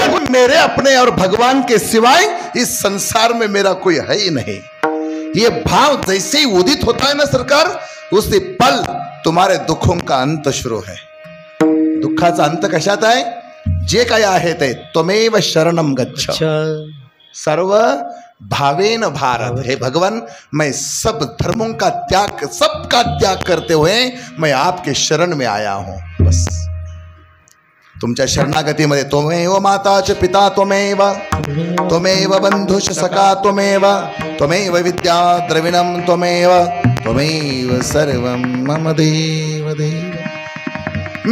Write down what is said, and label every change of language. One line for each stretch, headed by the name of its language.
Hindi: मेरे अपने और भगवान के सिवाय इस संसार में मेरा कोई है ही नहीं। ये भाव जैसे ही उदित होता है ना सरकार, उसी पल तुम्हारे दुखों का अंत शुरू है।
Marathi: दुःखाचा अंत कशात आहे? जे काय आहे ते
Sanskrit: त्वमेव शरणम गच्छ, सर्व भावेन भारत।
Hindi: हे भगवान, मैं सब धर्मों का त्याग, सबका त्याग करते हुए मैं आपके शरण में आया हूं।
Marathi: बस तुमच्या शरणागतीमध्ये
Sanskrit: त्वमेव माता च पिता त्वमेव, त्वमेव बंधुश सखा त्वमेव, त्वमेव विद्या द्रविणम त्वमेव, त्वमेव सर्वं मम देव देव।